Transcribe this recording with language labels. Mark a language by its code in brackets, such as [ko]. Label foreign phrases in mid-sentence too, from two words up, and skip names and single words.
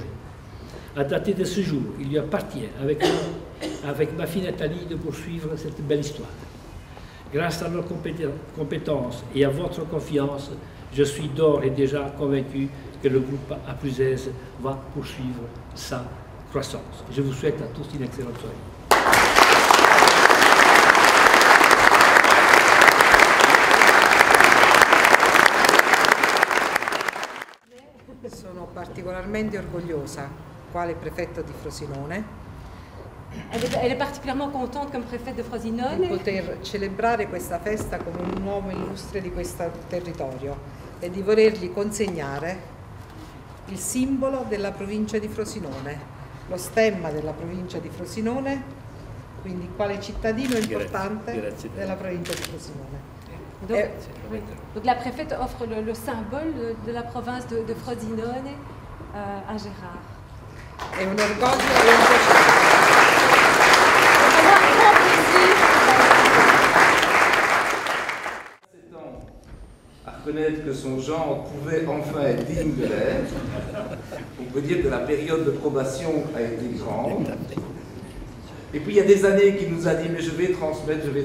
[fr] À dater de ce jour, il lui appartient, avec ma fille Nathalie, de poursuivre cette belle histoire. Grâce à leurs compétences et à votre confiance, je suis d'ores et déjà convaincu que le groupe A+S va poursuivre sa croissance. Je vous souhaite à tous une excellente soirée. [it] Sono particolarmente orgogliosa, quale prefetto di Frosinone, [fr] Elle est particulièrement contente comme préfète de [it] di Frosinone poter celebrare questa festa come un uomo illustre di questo territorio e di volergli consegnare il simbolo della provincia di Frosinone, lo stemma della provincia di Frosinone, quindi quale cittadino importante della provincia di Frosinone. [fr] donc, oui. Donc la préfète offre le symbole de la province de Frosinone à Gérard. [it] È un orgoglio e un piacere. [fr] À reconnaître que son genre pouvait enfin être digne de l'être. On peut dire que la période de probation a été grande. Et puis il y a des années qu'il nous a dit mais je vais transmettre.